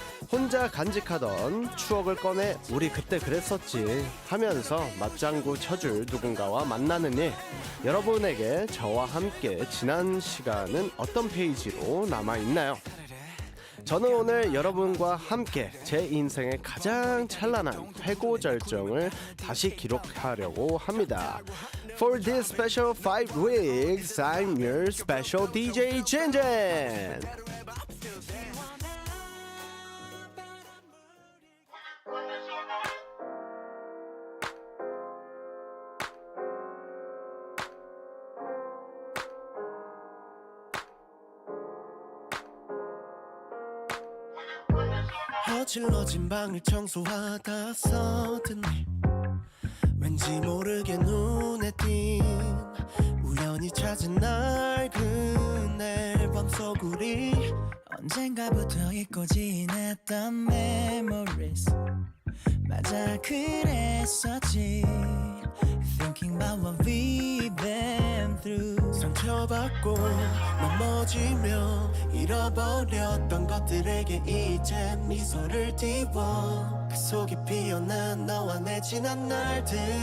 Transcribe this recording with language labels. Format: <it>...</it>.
<ko>혼자 간직하던 추억을 꺼내 우리 그때 그랬었지 하면서 맞장구 쳐줄 누군가와 만나는 일, 여러분에게 저와 함께 지난 시간은 어떤 페이지로 남아있나요? 저는 오늘 여러분과 함께 제 인생의 가장 찬란한 회고절정을 다시 기록하려고 합니다.</ko> <en>For this special 5 weeks, I'm your special DJ 진진.</en> <ko>어질러진 방을 청소하다 서든지 왠지 모르게 눈에 띈 우연히 찾은 낡은 앨범 속 우리 언젠가부터 잊고 지냈던 memories, 맞아 그랬었지.</ko> <en>Thinking about what we've been through.</en> <ko>상처받고 넘어지며 잃어버렸던 것들에게 이제 미소를 띄워 그 속에 피어난 너와 내 지난 날들.</ko>